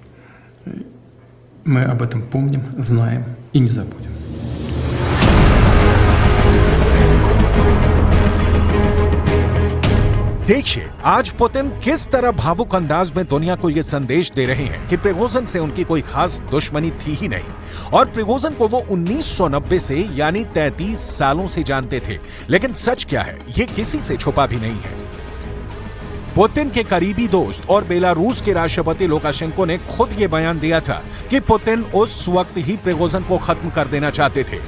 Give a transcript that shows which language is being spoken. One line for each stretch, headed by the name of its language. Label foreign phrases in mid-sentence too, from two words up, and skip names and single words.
Russian: Мы об этом помним, знаем и не забудем.
Hindi: देखिए आज पुतिन किस तरह भावुक अंदाज में दुनिया को यह संदेश दे रहे हैं कि प्रिगोजिन से उनकी कोई खास दुश्मनी थी ही नहीं और प्रिगोजिन को वो 1990 से यानी 33 सालों से जानते थे। लेकिन सच क्या है ये किसी से छुपा भी नहीं है। पुतिन के करीबी दोस्त और बेलारूस के राष्ट्रपति लुकाशेंको ने खुद ये बयान दिया था कि पुतिन उस वक्त ही प्रिगोजिन को खत्म कर देना चाहते थे।